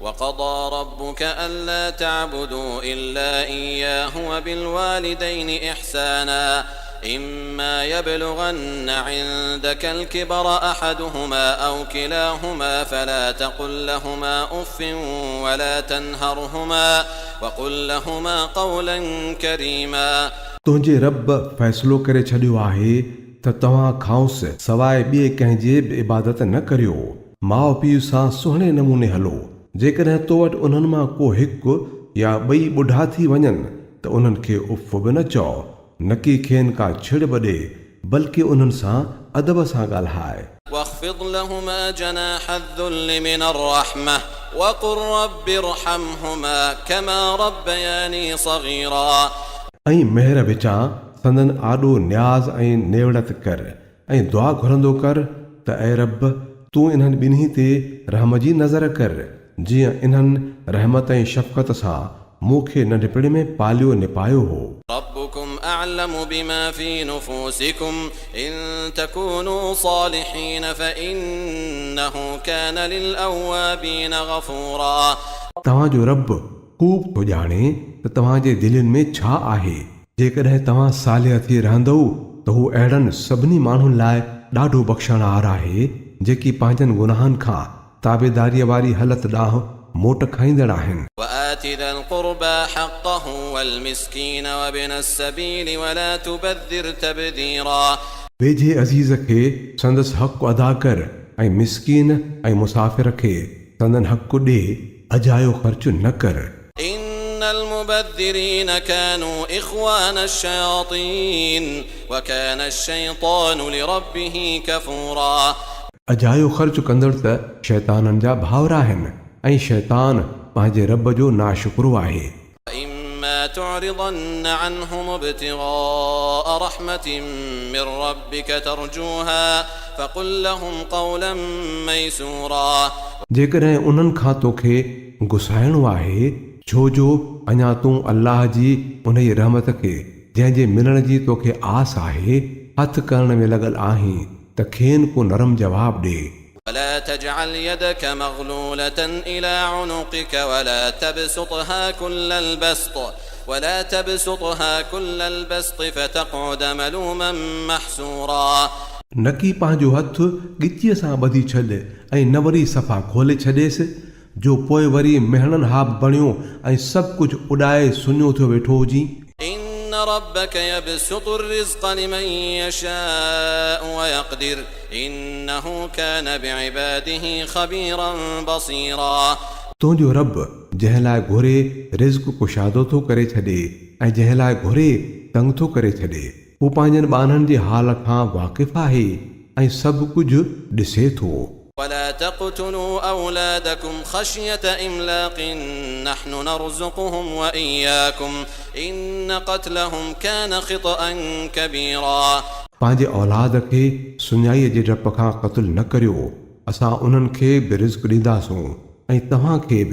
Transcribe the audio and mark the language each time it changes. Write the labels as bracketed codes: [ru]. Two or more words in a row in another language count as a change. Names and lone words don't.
[ar] وقضى ربك ألا تعبدوا إلا إياه وبالوالدين إحسانا إما يبلغن عندك الكبر أحدهما أو كلاهما فلا تقل لهما أف ولا تنهرهما وقل لهما قولا كريما [sd] तुंहिंजे रब फ़ैसिलो करे छॾियो आहे त तव्हां खांसि सवाइ ॿिए कंहिंजे बि इबादत न करियो। माउ पीउ सां सुहिणे नमूने हलो। जेकॾहिं तो वटि उन्हनि मां को हिकु या ॿई ॿुढा थी वञनि त उन्हनि खे उफ़ बि न चओ, न की खेनि का छिड़ बि ॾे, बल्कि उन्हनि सां अदब सां ॻाल्हाए। [ar] واخفض لهما جناح الذل من الرحمة وقل رب ارحمهما كما ربياني صغيرا [sd] ऐं महर विचां संदन आॾो न्याज़ ऐं नेवड़त कर ऐं दुआ घुरंदो कर त ऐं रब तूं इन्हनि ॿिन्ही ते रहम जी नज़र कर जीअं इन्हनि रहमत ऐं शफ़क़त सां मूंखे नंढपिण में पालियो निपायो हो। [ar] ربكم أعلم بما في نفوسكم إن تكونوا صالحين فإنه كان للأوابين غفورا [sd] तव्हांजो रब ख़ूब थो ॼाणे त तव्हांजे दिलनि में छा आहे। जेकॾहिं तव्हां सालिह थी रहंदव त हू अहिड़नि सभिनी माण्हुनि लाइ ॾाढो बख़्शणहार आहे जेकी पंहिंजनि गुनाहनि खां ताबेदारीअ वारी हालत ॾांहुं मोट खाईंदड़ आहिनि। [ar] وآت ذا القربى حقه والمسكين وابن السبيل ولا تبذر تبذيرا [sd] वेझे अज़ीज़ खे संदसि हक़ अदा कर ऐं मिस्कीन ऐं मुसाफ़िर खे संदन हक़ ॾे, अजायो ख़र्च न कर। [ar] إن المبذرين كانوا إخوان الشياطين وكان الشيطان لربه كفورا [sd] अजायो ख़र्च कंदड़ त शैताननि जा भाउर आहिनि ऐं शैतान पंहिंजे रब जो नाशुक्रो आहे। [ar] إما تعرضن عنهم ابتغاء رحمة من ربك ترجوها فقل لهم قولا ميسورا [sd] जेकॾहिं उन्हनि खां तोखे गुसाइणो आहे छो जो अञा तूं अल्लाह जी उन जी रहमत खे जंहिंजे मिलण जी तोखे आस आहे हथ करण में लॻल आहीं त खेनि को नरम जवाब ॾे। [ar] ولا تجعل يدك مغلولة إلى عنقك ولا تبسطها كل البسط فتقعد ملوما محسورا [sd] न की पंहिंजो हथु ॻिचीअ सां ॿधी छॾ ऐं न वरी सफ़ा खोले छॾेसि जो पोइ वरी मेहणनि हा बणियो ऐं सभु कुझु उॾाए सुञो थियो वेठो हुजी। [ar] إن ربك يبسط الرزق لمن يشاء ويقدر إنه كان بعباده خبيرا بصيرا [sd] तुंहिंजो रब जंहिं लाइ घुरे रिज़्क़ कुशादो थो करे छॾे ऐं जंहिं लाइ घुरे तंग थो करे छॾे, हू पंहिंजनि ॿारनि जे हाल खां वाक़िफ़ आहे ऐं सभु कुझु ॾिसे थो। [ar] ولا تقتلوا أولادكم خشية إملاق نحن نرزقهم وإياكم إن قتلهم كان خطأ كبيرا [sd] पंहिंजे औलाद खे सुञाईअ जे डप खां क़त्ल न करियो, असां उन्हनि खे बि रिज़्क़ ॾींदासूं ऐं तव्हां खे बि।